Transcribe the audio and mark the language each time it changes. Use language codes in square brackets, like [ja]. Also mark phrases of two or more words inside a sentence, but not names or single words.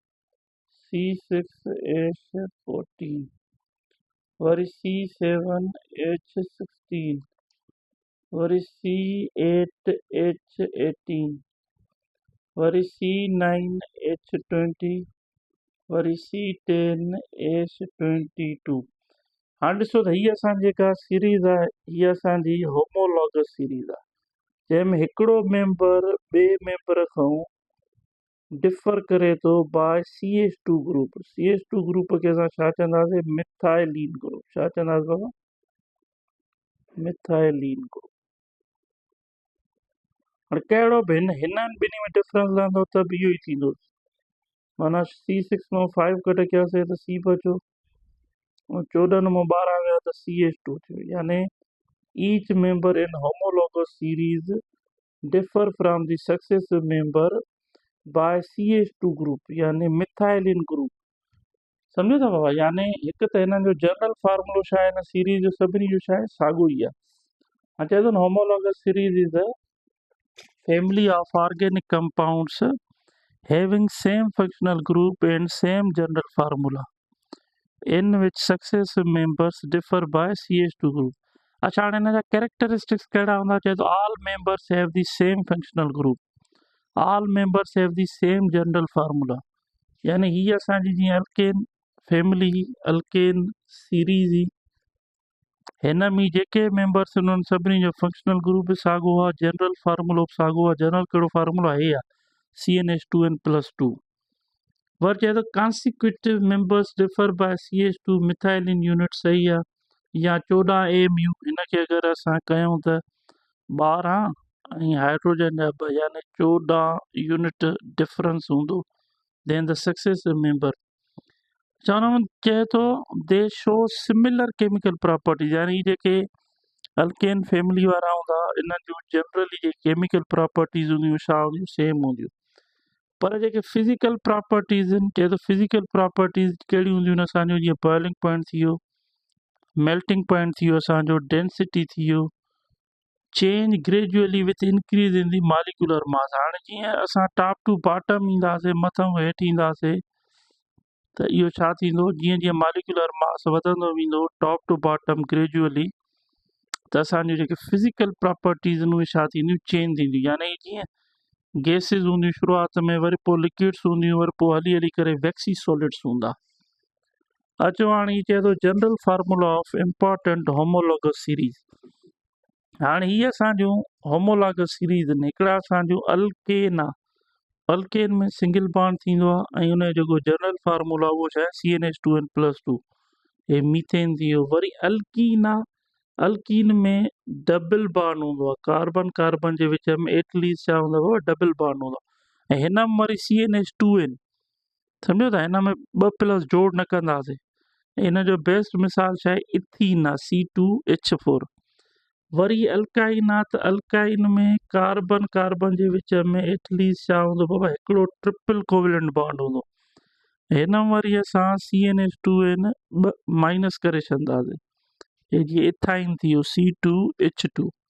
[sd] C6H14, वरी C7H16, वरी C8H18, वरी C9H20, वरी C10H22। हाणे ॾिसो त हीअ असांजी जेका सीरीज़ आहे हीअ असांजी [en] homologous series [sd] आहे, जंहिंमें हिकिड़ो मेंबर ॿिए मेंबर खां डिफर करे थो [en] by CH2 group. [sd] CH2 ग्रुप खे असां छा चवंदासीं, [en] methylene group. [sd] छा चवंदासीं बाबा, [en] methylene group. [sd] हाणे कहिड़ो बि हिननि ॿिन्ही में डिफरेंस रहंदो त बि इहो ई थींदो, माना C6 मां 5 कटे कयोसीं त C बचो, 14 मां 12 विया त CH2 थियो। [en] यानी each member in homologous series differ from the successive member by CH2 group, [sd] यानी [en] methylene group. [sd] सम्झो था बाबा, यानी हिकु त हिननि जो जनरल फार्मूलो छा आहे, हिन सीरीज़ जो सभिनी जो छा आहे, साॻियो ई आहे। हाणे चए थो न [en] homologous series is a family of organic compounds having same functional group and same general formula in which successive members differ by CH2 group. [sd] अच्छा हाणे हिन जा कैरेक्टरिस्टिक्स कहिड़ा हूंदा, चए थो [en] all members have the same functional group, all members have the same general formula. [sd] यानी हीअ असांजी जीअं [en] alkane family, alkane series [sd] ही, हिन में जेके मेंबर्स उन्हनि सभिनी जो [en] functional group [sd] बि साॻियो आहे, जनरल फार्मूलो बि साॻियो आहे। जनरल कहिड़ो फार्मूलो आहे, हे आहे CnH2n+2। वरी चए थो [en] consecutive members differ by CH2 methylene unit [sd] सही आहे या 14 AMU हिनखे अगरि असां कयूं त 12 ऐं हाइड्रोजन जा यानी 14 यूनिट डिफरेंस हूंदो [en] then the successive member [sd] चवण चए थो [en] they show similar chemical properties [sd] यानी जेके [en] alkane family [sd] वारा हूंदा इन्हनि जूं जनरली जेके [en] chemical properties [sd] हूंदियूं छा हूंदियूं सेम हूंदियूं पर जेके [en] physical properties [sd] आहिनि चए थो [en] physical properties [sd] कहिड़ियूं हूंदियूं आहिनि असांजो जीअं [en] boiling point [sd] थी वियो [en] melting point [sd] थी वियो असांजो डेंसिटी थी वियो [en] change gradually with increase in the molecular mass [sd] हाणे जीअं असां [en] top to bottom [sd] ईंदासीं मथां हेठि ईंदासीं त इहो छा थींदो जीअं जीअं [en] molecular mass [sd] वधंदो वेंदो [en] top to bottom gradually [sd] त असांजूं जेके [en] physical properties [sd] आहिनि उहे छा थींदियूं चेंज थींदियूं यानी जीअं गैसिस हूंदियूं शुरूआत में वरी पोइ लिक्विड्स हूंदियूं वरी पोइ हली हली करे [en] waxy solids [sd] हूंदा अचो हाणे हीअ चए थो जनरल [en] formula of important homologous series [sd] हाणे हीअ असांजूं [en] homologous series [sd] आहिनि हिकिड़ा असांजूं अल्केन आहे अल्केन में [en] single bond [sd] थींदो आहे ऐं उनजो जेको [en] general formula [sd] उहो छा आहे CnH2n+2 हे मीथेन थी वियो वरी अल्कीन आहे अल्कीन में [en] double bond [sd] हूंदो आहे [en] carbon carbon [sd] जे विच में एटलीस्ट छा हूंदो आहे [en] double bond [sd] हूंदो आहे ऐं हिन में वरी CnH2n सम्झो था हिन में 2+ जोड़ न कंदासीं हिन जो बेस्ट मिसाल छा आहे इथीन आहे C2H4 वरी अल्काइन आहे त अल्काइन में [en] carbon carbon [sd] जे विच में एटलीस्ट छा हूंदो बाबा हिकिड़ो [en] triple covalent bond [sd] हूंदो हिन में वरी असां CnH2n माइनस करे छॾंदासीं हे जीअं इथाइन थी वियो C2H2